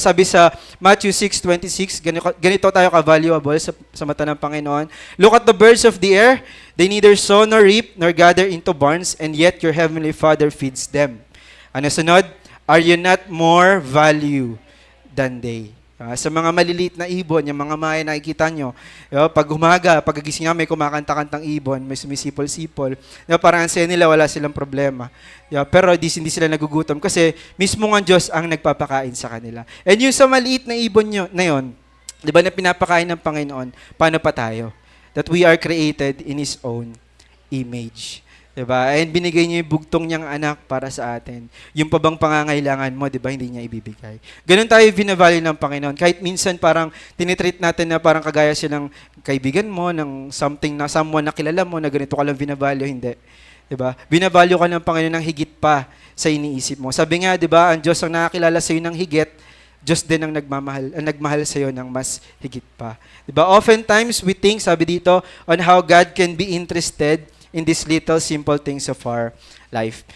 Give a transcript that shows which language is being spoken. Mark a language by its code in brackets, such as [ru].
[tl] Sabi sa Matthew 6:26, ganito tayo ka-valuable sa mata ng Panginoon. [en] Look at the birds of the air. They neither sow nor reap nor gather into barns, and yet your heavenly Father feeds them. [tl] Ano sunod? [en] Are you not more value than they? [tl] Sa mga maliliit na ibon, yung mga maya nakikita nyo, pag umaga, pagkagising nga, may kumakanta-kantang ibon, may sumisipol-sipol. Parang ang nila, wala silang problema. Pero hindi sila nagugutom kasi mismo ang Diyos ang nagpapakain sa kanila. And yung sa maliit na ibon na yun, di ba, na pinapakain ng Panginoon, paano pa tayo? [en] That we are created in His own image. [tl] Diba? And binigay niya yung bugtong niyang anak para sa atin. Yung pa bang pangangailangan mo, diba, hindi niya ibibigay. Ganun tayo binavalue ng Panginoon. Kahit minsan parang tinitreat natin na parang kagaya silang kaibigan mo, ng [en] someone [tl] na kilala mo, na ganito ka lang binavalue, hindi. Diba? Binavalue ka ng Panginoon ng higit pa sa iniisip mo. Sabi nga, diba, ang Diyos ang nakakilala sa iyo ng higit, Diyos din ang nagmahal sa iyo ng mas higit pa. Diba? [en] Oftentimes, we think, [tl] sabi dito, [en] on how God can be interested in these little simple things of our life.